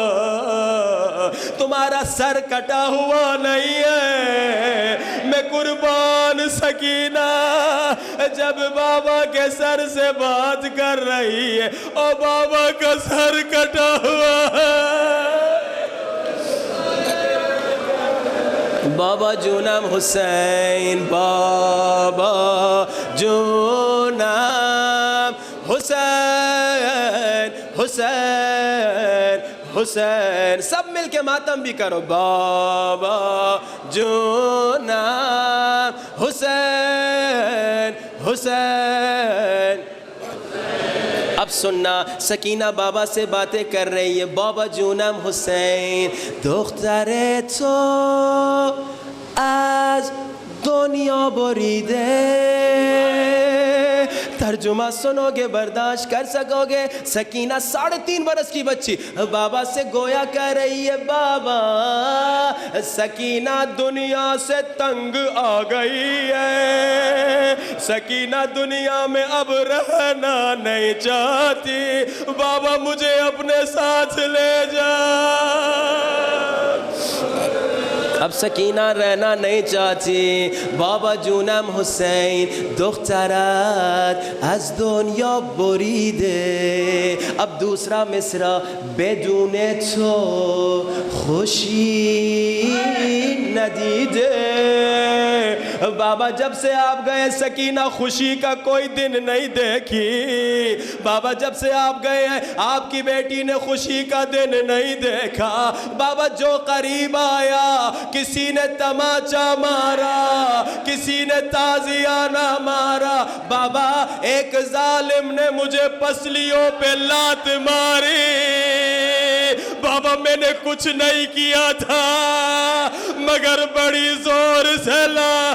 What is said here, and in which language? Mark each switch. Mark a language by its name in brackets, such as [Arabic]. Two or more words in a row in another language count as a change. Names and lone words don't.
[Urdu] تمہارا سر کٹا ہوا نہیں ہے، میں قربان سکینہ جب بابا کے سر سے بات کر رہی ہے اور بابا کا سر کٹا ہوا ہے۔ [Persian] بابا جونم حسین، بابا جونم حسین، حسین حسین، [Urdu] سب مل کے ماتم بھی کرو، [Persian] بابا جونم حسین، حسین۔ [Urdu] اب سننا، سکینہ بابا سے باتیں کر رہی ہے، [Persian] بابا جونم حسین، دختر تو از دنیا بریده، [Urdu] ترجمہ سنو گے برداشت کر سکو گے؟ سکینہ 3.5 برس کی بچی بابا سے گویا کہہ رہی ہے بابا سکینہ دنیا سے تنگ آ گئی ہے، سکینہ دنیا میں اب رہنا نہیں چاہتی، بابا مجھے اپنے ساتھ لے جا۔ اب سکینہ رہنا نہیں چاہتی، [Persian] بابا جونم حسین، دخترت از دنیا بریده، [Urdu] اب دوسرا مصرع، [Persian] بدون تو خوشی ندیده۔ [Urdu] بابا جب سے آپ گئے سکینہ خوشی کا کوئی دن نہیں دیکھی، بابا جب سے آپ گئے ہیں آپ کی بیٹی نے خوشی کا دن نہیں دیکھا، بابا جو قریب آیا کسی نے تماچا مارا، کسی نے تازیانہ مارا، بابا ایک ظالم نے مجھے پسلیوں پہ لات ماری، بابا میں نے کچھ نہیں کیا تھا مگر بڑی زور سے لا۔